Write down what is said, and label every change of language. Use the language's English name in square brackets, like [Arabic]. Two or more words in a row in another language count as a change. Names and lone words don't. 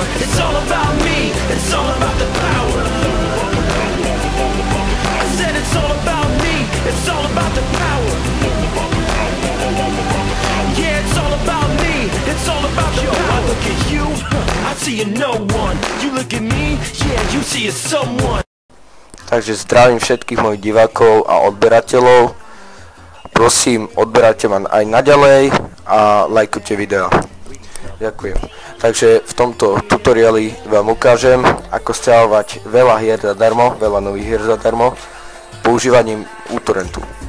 [English] It's all about me. It's all about the power. I said it's all about me. It's all about the power. Yeah, it's all about me. It's all about the power. I look at you, I see you no one. You look at me, yeah, you see you someone. [Slovak] Takže zdravím všetkých mojich divákov a odberateľov. Prosím, odberajte ma aj naďalej a lajkujte videa. Ďakujem. Takže v tomto tutoriáli vám ukážem, ako stiahovať veľa hier zadarmo, veľa nových hier zadarmo, používaním uTorrentu.